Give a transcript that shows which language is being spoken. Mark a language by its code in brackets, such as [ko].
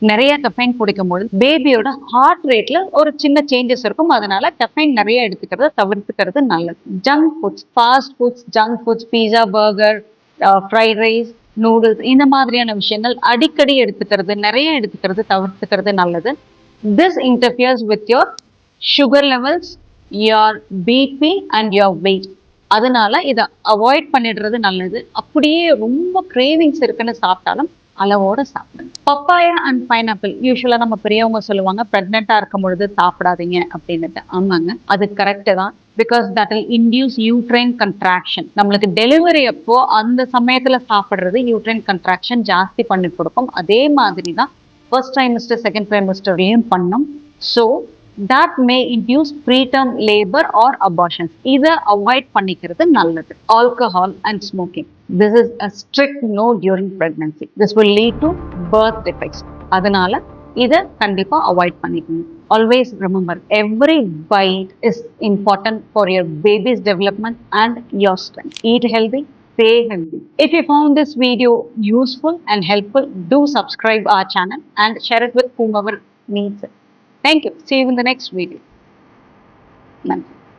[ta] நிறைய கெஃபைன் குடிக்கும்போது பேபியோட ஹார்ட் ரேட்ல ஒரு சின்ன சேஞ்சஸ் இருக்கும். அதனால கெஃபைன் நிறைய எடுத்துக்கிறத தவிர்த்துக்கிறது நல்லது. Junk foods, fast foods, junk foods, பீஸா, பர்கர், ஃப்ரைட் ரைஸ், நூடுல்ஸ் இந்த மாதிரியான விஷயங்கள் அடிக்கடி எடுத்துக்கிறது, நிறைய எடுத்துக்கிறது தவிர்த்துக்கிறது நல்லது. [en] This interferes with your sugar levels, your BP and your weight. [ta] அதனால இதை அவாய்ட் பண்ணிடுறது நல்லது. அப்படியே ரொம்ப கிரேவிங்ஸ் இருக்குன்னு சாப்பிட்டாலும் அளவோட சாப்பிடுங்க. பப்பாயா அண்ட் பைனாப்பிள் யூஸ்வலா நம்ம பெரியவங்க சொல்லுவாங்க பிரெக்னெண்டா இருக்கும் பொழுது சாப்பிடாதீங்க அப்படின்னுட்டு. ஆமாங்க, அது கரெக்ட் தான். [en] Because that will induce uterine contraction. [ta] நம்மளுக்கு டெலிவரி அப்போ அந்த சமயத்துல சாப்பிடுறது யூட்ரைன் கன்ட்ராக்ஷன் ஜாஸ்தி பண்ணி கொடுக்கும். அதே மாதிரி தான் ஃபர்ஸ்ட் ட்ரைமஸ்டர், செகண்ட் ட்ரைமஸ்டர்லையும் பண்ணும். [en] So that may induce preterm labor or abortions. [ta] இதை அவாய்ட் பண்ணிக்கிறது நல்லது. [en] Alcohol and smoking, this is a strict no during pregnancy. This will lead to birth defects. [ta] அதனால இதை கண்டிப்பா அவாய்ட் பண்ணிக்கணும். [en] Always remember, every bite is important for your baby's development and your strength. Eat healthy, stay healthy. If you found this video useful and helpful, do subscribe our channel and share it with whomever needs it. Thank you. See you in the next video. Namaste.